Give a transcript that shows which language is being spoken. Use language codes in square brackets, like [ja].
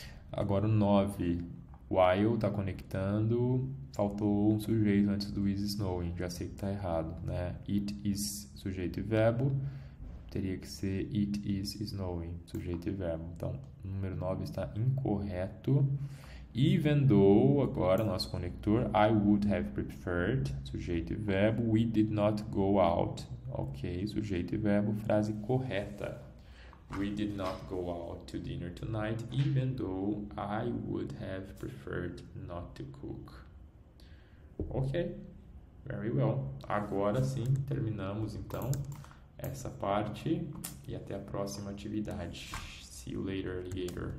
[pt] Agora o 9, while está conectando, faltou um sujeito antes do [en] is snowing, [pt] já sei que está errado, né? It is sujeito e verbo, teria que ser [en] it is snowing, [pt] sujeito e verbo. Então, o número 9 está incorreto. [en] Even though, [pt] agora nosso conector, [en] I would have preferred, [pt] sujeito e verbo, [en] we did not go out. [pt] Ok, sujeito e verbo, frase correta. [en] We did not go out to dinner tonight, even though I would have preferred not to cook. Ok, very well. [pt] Agora sim, terminamos então essa parte e até a próxima atividade. [en] See you later, alligator.